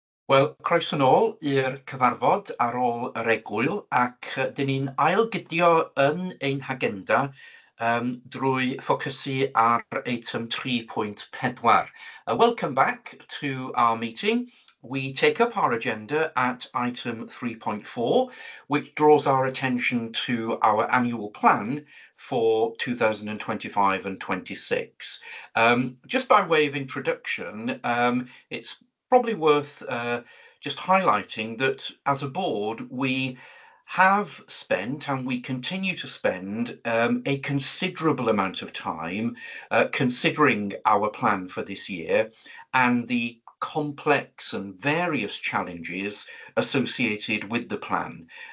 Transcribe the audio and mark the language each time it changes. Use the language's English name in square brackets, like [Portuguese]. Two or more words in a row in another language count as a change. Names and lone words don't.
[Welsh] Wel, croeso nôl i'r cyfarfod ar ôl yr egwyl ac dyn ni'n ailgydio yn ein hagenda drwy ffocysu ar eitem 3.4. [English] Welcome back to our meeting. We take up our agenda at item 3.4, which draws our attention to our annual plan for 2025 and 26. Just by way of introduction, it's probably worth just highlighting that as a board, we have spent and we continue to spend a considerable amount of time considering our plan for this year and the complex and various challenges associated with the plan.